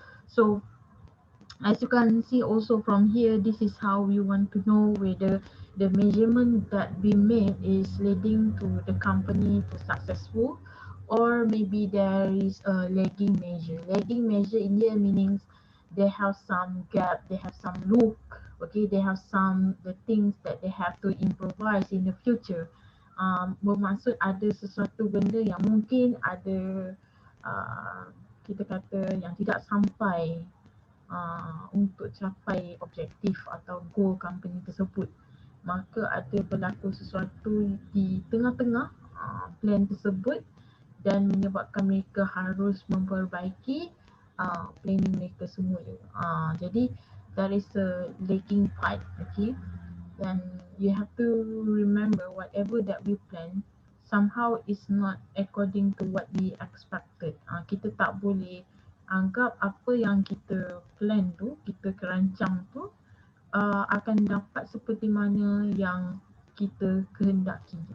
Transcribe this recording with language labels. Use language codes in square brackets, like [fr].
[en] So as you can see also from here, this is how we want to know whether the measurement that we made is leading to the company to successful, or maybe there is a lagging measure. Lagging measure in here meaning they have some gap, they have some loop, okay, they have some the things that they have to improvise in the future. [ms] Bermaksud ada sesuatu benda yang mungkin ada kita kata yang tidak sampai untuk capai objektif atau goal company tersebut, maka ada berlaku sesuatu di tengah-tengah plan tersebut dan menyebabkan mereka harus memperbaiki planning mereka semua. [en] Jadi that is a lagging part, okay. Then you have to remember whatever that we plan somehow is not according to what we expected. [ms] Kita tak boleh anggap apa yang kita plan tu, kita kerancang tu akan dapat seperti mana yang kita kehendaki.